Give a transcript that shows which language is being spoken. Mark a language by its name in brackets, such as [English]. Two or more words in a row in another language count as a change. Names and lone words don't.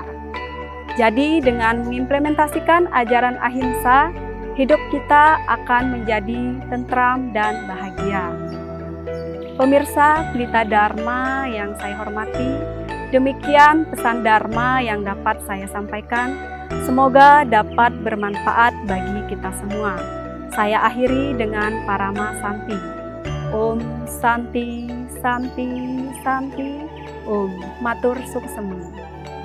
[Indonesian] Jadi, dengan mengimplementasikan ajaran ahimsa, hidup kita akan menjadi tentram dan bahagia. Pemirsa Pelita Dharma yang saya hormati, demikian pesan Dharma yang dapat saya sampaikan. Semoga dapat bermanfaat bagi kita semua. Saya akhiri dengan Parama Santi. [Sanskrit] Om Santi, Santi, Santi. [Balinese] Om Matur Suksema.